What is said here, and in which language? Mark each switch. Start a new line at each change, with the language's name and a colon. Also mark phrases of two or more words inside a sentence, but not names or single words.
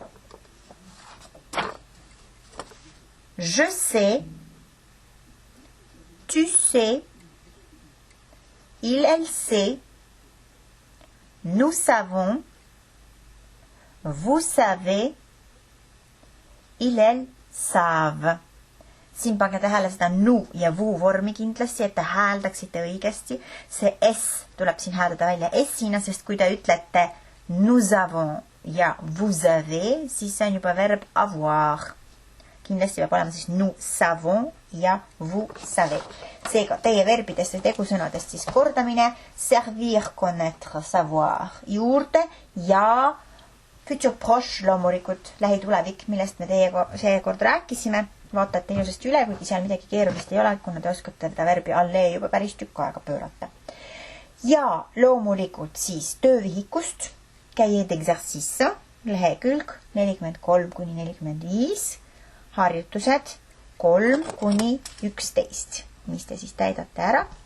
French: Je sais, tu sais, il, elle sait, nous savons, vous savez, il, elles savent.
Estonian: Siin pange tähele seda nu ja vuu vormi kindlasti, et te hääldaksite õigesti. See S tuleb siin hääldada välja S-ina, sest kui te ütlete
French: nous avons
Estonian: ja
French: vous avez,
Estonian: siis see on juba verb avoir. Kindlasti peab olema siis
French: nous savons
Estonian: ja
French: vous savez.
Estonian: Seega teie verbidest või tegusõnadest siis kordamine
French: servir, connaître, savoir
Estonian: juurde ja
French: futur proche
Estonian: loomulikult lähitulevik, millest me teiega seekord rääkisime. Vaatate ilusasti üle, kuigi seal midagi keerulist ei ole, kuna te oskate seda verbi alle juba päris tükk aega pöörata. Ja loomulikult siis töövihikust
French: cahier d'exercice,
Estonian: lehekülg 43-45, harjutused 3-11, mis te siis täidate ära.